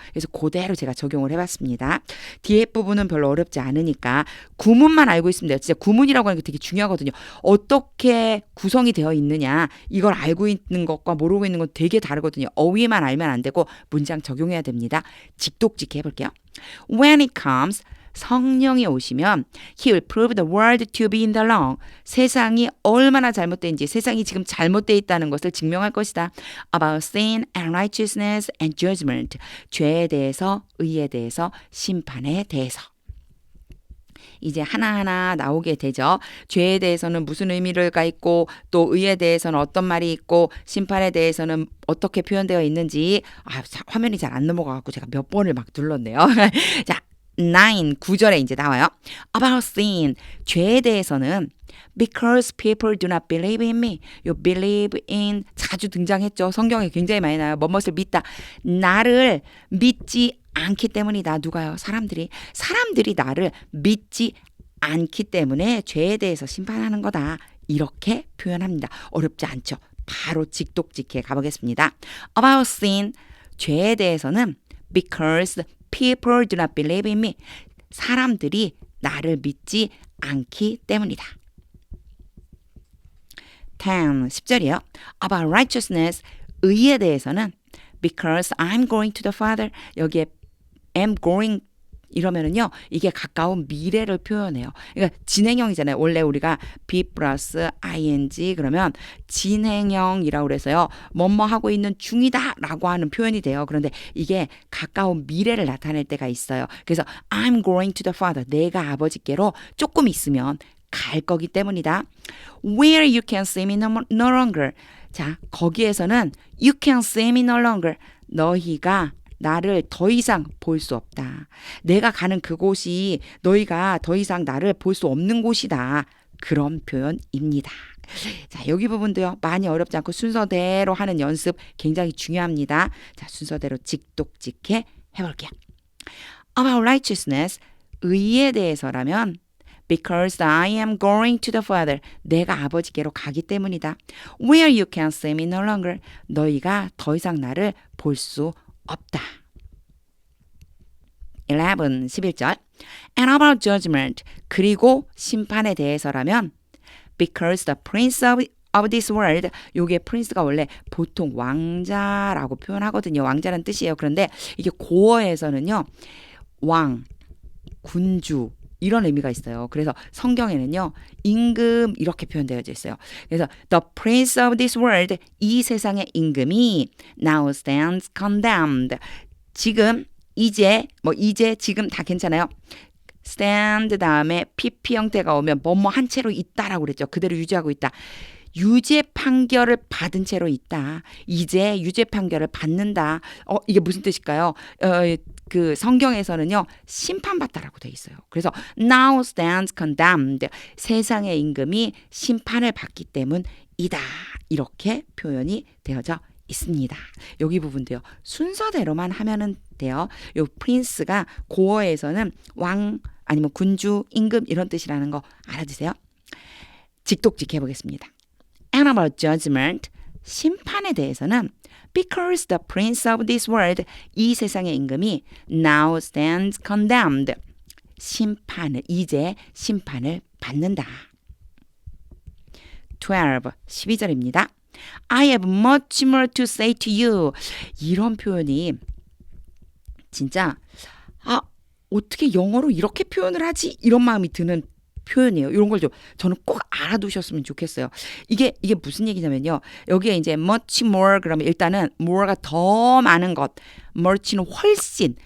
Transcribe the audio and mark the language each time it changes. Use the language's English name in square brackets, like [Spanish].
[Korean] 그래서 그대로 제가 적용을 해봤습니다. 뒤에 부분은 별로 어렵지 않으니까 구문만 알고 있으면 돼요. 진짜 구문이라고 하는 게 되게 중요하거든요. 어떻게 구성이 되어 있느냐 이걸 알고 있는 것과 모르고 있는 건 되게 다르거든요. 어휘만 알면 안 되고 문장 적용해야 됩니다. 직독직해 해볼게요. [English] When it comes [Korean] 성령이 오시면 [English] He will prove the world to be in the wrong. [Korean] 세상이 얼마나 잘못된지 세상이 지금 잘못되어 있다는 것을 증명할 것이다. [English] About sin and righteousness and judgment. [Korean] 죄에 대해서 의에 대해서 심판에 대해서. 이제 하나하나 나오게 되죠. 죄에 대해서는 무슨 의미가 있고 또 의에 대해서는 어떤 말이 있고 심판에 대해서는 어떻게 표현되어 있는지 화면이 잘 안 넘어가고 제가 몇 번을 막 눌렀네요. 자 9절에 이제 나와요. [English] About sin, [Korean] 죄에 대해서는 [English] because people do not believe in me. [Korean] 요 believe in 자주 등장했죠. 성경에 굉장히 많이 나와요. 뭐뭇을 믿다. 나를 믿지 않기 때문이다. 누가요? 사람들이 나를 믿지 않기 때문에 죄에 대해서 심판하는 거다. 이렇게 표현합니다. 어렵지 않죠? 바로 직독직해 가보겠습니다. [English] About sin, [Korean] 죄에 대해서는 [English] because people do not believe in me. [Korean] 사람들이 나를 믿지 않기 때문이다. 10절이요. [English] About righteousness, [Korean] 의에 대해서는 [English] because I'm going to the Father. [Korean] 여기에 am going 이러면은요, 이게 가까운 미래를 표현해요. 그러니까 진행형이잖아요. 원래 우리가 be 플러스 ing 그러면 진행형이라고 그래서요, 뭐뭐 하고 있는 중이다 라고 하는 표현이 돼요. 그런데 이게 가까운 미래를 나타낼 때가 있어요. [English] 그래서 I'm going to the Father. [Korean] 내가 아버지께로 조금 있으면 갈 거기 때문이다. [English] Where you can see me no longer. [Korean] 자, 거기에서는 [English] you can see me no longer. [Korean] 너희가 나를 더 이상 볼 수 없다. 내가 가는 그곳이 너희가 더 이상 나를 볼 수 없는 곳이다. 그런 표현입니다. 자, 여기 부분도요, 많이 어렵지 않고 순서대로 하는 연습 굉장히 중요합니다. 자, 순서대로 직독직해 해볼게요. [English] About righteousness, [Korean] 의에 대해서라면 [English] because I am going to the Father. [Korean] 내가 아버지께로 가기 때문이다. [English] Where you can see me no longer. [Korean] 너희가 더 이상 나를 볼 수 없다. [English] 11절. And about judgment. [Korean] 그리고 심판에 대해서라면 [English] because the prince of this world. [Korean] 요게 prince가 원래 보통 왕자라고 표현하거든요. 왕자라는 뜻이에요. 그런데 이게 고어에서는요, 왕, 군주 이런 의미가 있어요. 그래서 성경에는요, 임금 이렇게 표현되어져 있어요. [English] 그래서 the prince of this world, [Korean] 이 세상의 임금이 [English] now stands condemned. [Korean] 지금, 이제, 지금 다 괜찮아요. stand 다음에 pp 형태가 오면 뭐뭐 한 채로 있다라고 그랬죠. 그대로 유지하고 있다. 유죄 판결을 받은 채로 있다. 이제 유죄 판결을 받는다. 이게 무슨 뜻일까요? 그 성경에서는요, 심판받다라고 돼 있어요. [English] 그래서 now stands condemned. [Korean] 세상의 임금이 심판을 받기 때문이다. 이렇게 표현이 되어져 있습니다. 여기 부분도요, 순서대로만 하면은 돼요. 요 프린스가 고어에서는 왕 아니면 군주, 임금 이런 뜻이라는 거 알아두세요. 직독직해 보겠습니다. [English] And about judgment, [Korean] 심판에 대해서는 [English] because the prince of this world, [Korean] 이 세상의 임금이 [English] now stands condemned. [Korean] 이제 심판을 받는다. 12절입니다. [English] I have much more to say to you. [Korean] 이런 표현이 진짜 어떻게 영어로 이렇게 표현을 하지? 이런 마음이 드는 표현이에요. 이런 걸 좀 저는 꼭 알아두셨으면 좋겠어요. 이게 무슨 얘기냐면요. 여기에 이제 much more 그러면 일단은 more가 더 많은 것, much는 훨씬.